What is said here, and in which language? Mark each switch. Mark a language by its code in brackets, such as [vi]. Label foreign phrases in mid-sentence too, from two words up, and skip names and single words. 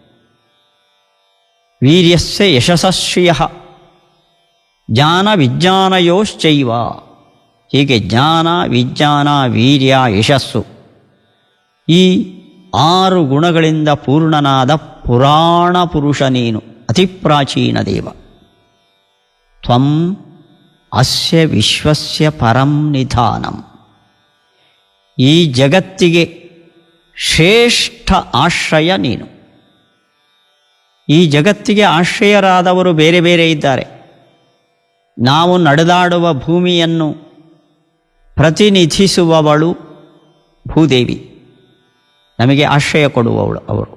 [sa] ವೀರ್ಯಸ್ಯ ಯಶಸ್ಶ್ರಿಯ ಜ್ಞಾನ ವಿಜ್ಞಾನಯೋಶ್ಚೈವ. [kn] ಹೀಗೆ ಜ್ಞಾನ ವಿಜ್ಞಾನ ವೀರ್ಯ ಯಶಸ್ಸು ಈ 6 ಗುಣಗಳಿಂದ ಪೂರ್ಣನಾದ ಪುರಾಣ ಪುರುಷ ನೀನು, ಅತಿ ಪ್ರಾಚೀನ ದೇವ. [sa] ತ್ವಂ ಅಸ್ಯ ವಿಶ್ವಸ್ಯ ಪರಂ ನಿಧಾನಂ. [kn] ಈ ಜಗತ್ತಿಗೆ ಶ್ರೇಷ್ಠ ಆಶ್ರಯ ನೀನು. ಈ ಜಗತ್ತಿಗೆ ಆಶ್ರಯರಾದವರು ಬೇರೆ ಬೇರೆ ಇದ್ದಾರೆ. ನಾವು ನಡೆದಾಡುವ ಭೂಮಿಯನ್ನು ಪ್ರತಿನಿಧಿಸುವವಳು ಭೂದೇವಿ, ನಮಗೆ ಆಶ್ರಯ ಕೊಡುವವಳು ಅವರು.